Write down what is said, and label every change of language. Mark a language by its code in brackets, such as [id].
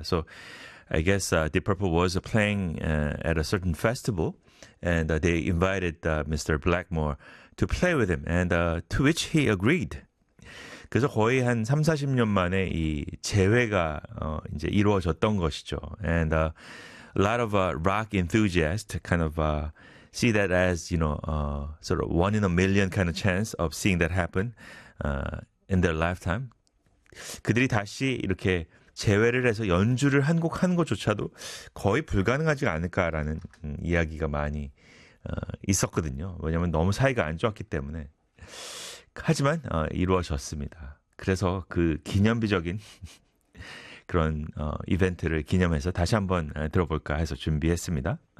[en] So I guess Deep Purple was playing at a certain festival, and they invited Mr. Blackmore to play with him, and to which he agreed. [ko] 그래서 거의 한 3, 40년 만에 이 재회가 이제 이루어졌던 것이죠. [en] And a lot of rock enthusiasts kind of see that as, you know, sort of one in a million kind of chance of seeing that happen in their lifetime. [ko] 그들이 다시 이렇게 재회를 해서 연주를 한 곡 한 것조차도 거의 불가능하지 않을까라는 이야기가 많이 있었거든요. 왜냐하면 너무 사이가 안 좋았기 때문에. 하지만 이루어졌습니다. 그래서 그 기념비적인 그런 이벤트를 기념해서 다시 한번 들어볼까 해서 준비했습니다.